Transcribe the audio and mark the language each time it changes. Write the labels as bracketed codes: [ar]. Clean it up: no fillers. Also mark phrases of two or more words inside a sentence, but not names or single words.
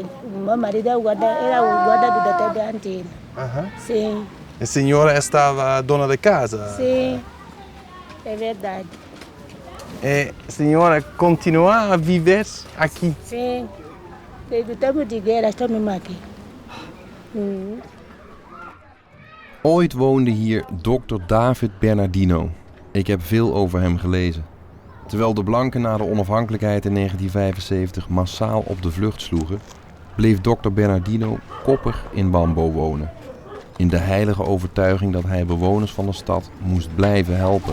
[pt] Meu marido é o guarda, era o guarda do Dr. Bernardino. Sim. A senhora estava dona de casa? Sim, é verdade. E a senhora continua a viver aqui? Sim, desde o tempo de guerra estou mesmo aqui. [nl] Ooit woonde hier Dr. David Bernardino. Ik heb veel over hem gelezen. Terwijl de blanken na de onafhankelijkheid in 1975 massaal op de vlucht sloegen, bleef Dr. Bernardino koppig in Wambo wonen. In de heilige overtuiging dat hij bewoners van de stad moest blijven helpen.